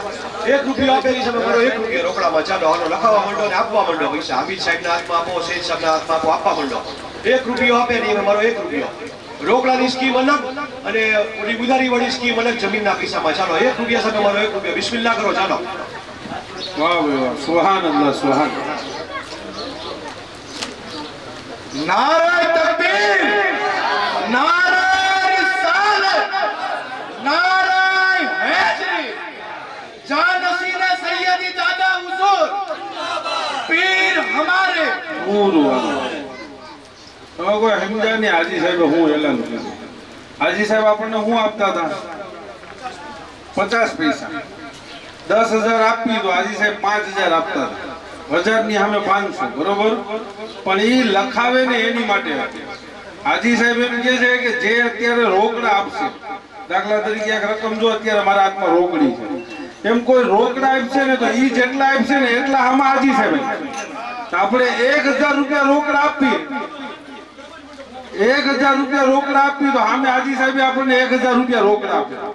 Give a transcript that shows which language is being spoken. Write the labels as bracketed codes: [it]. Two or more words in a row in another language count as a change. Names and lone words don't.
[gu] 1 રૂપિયો આપે એ સમય મારો 1 રૂપિયો રોકડામાં. ચાલો હાલો લખાવવા માંડો ને આપવા માંડો પૈસા. હામિદ સાહેબના હાથમાં આપો, સૈયદ સાહેબના હાથમાં આપો, આપવા માંડો. 1 રૂપિયો આપે ને એમાં મારો 1 રૂપિયો. રોકડાની સ્કીમ અલગ અને ઓલી ઉધારી વાળી સ્કીમ અલગ જમીનના પૈસામાં. ચાલો 1 રૂપિયા સામે મારો 1 રૂપિયો. બિસ્મિલ્લાહ કરો ચાલો. વાહ ભાઈ વાહ, સુહાનઅલ્લાહ સુહાન. [ur] نعرے تکبیر، نعرے رسالت، نعرے حیدری، جانشینِ سیدی دادا حضور، پیر ہمارے. [gu] કોઈ સમજાય નહીં. હાજી સાહેબ હું એલાન કર્યું. હાજી સાહેબ આપણને શું આપતા હતા? 50 પૈસા. 10,000 આપી તો હાજી સાહેબ 5,000 આપતા હતા. 1000 ની સામે 500, બરોબર? પણ એ લખાવે ને એની માટે હાજી સાહેબ એમ કહે છે કે જે અત્યારે રોકડા આપશે, દાખલા તરીકે એક રકમ જો અત્યારે મારા હાથમાં રોકડી છે, એમ કોઈ રોકડા આપશે ને તો એ જેટલા આપશે ને એટલા આમાં હાજી સાહેબ તો આપણે 1,000 રૂપિયા રોકડા આપીએ, 1,000 રૂપિયા રોકડા આપીએ તો સામે હાજી સાહેબ આપણને 1,000 રૂપિયા રોકડા આપે.